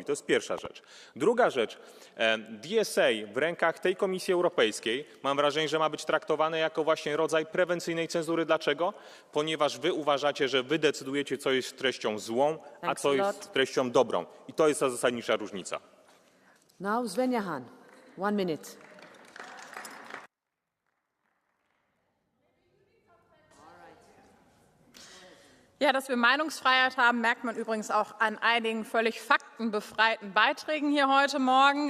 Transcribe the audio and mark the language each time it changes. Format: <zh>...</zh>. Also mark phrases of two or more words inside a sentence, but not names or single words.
<pl>To jest pierwsza rzecz. Druga rzecz. DSA w rękach tej Komisji Europejskiej, mam wrażenie, że ma być traktowane jako właśnie rodzaj prewencyjnej cenzury. Dlaczego? Ponieważ Wy uważacie, że Wy decydujecie, co jest treścią złą, a co jest treścią dobrą. I to jest ta zasadnicza różnica.</pl> <en>Now Svenja Hahn, 1 minute.</en> <de>Ja, Ja, dass wir Meinungsfreiheit haben, merkt man übrigens auch an einigen völlig faktenbefreiten Beiträgen hier heute Morgen.</de>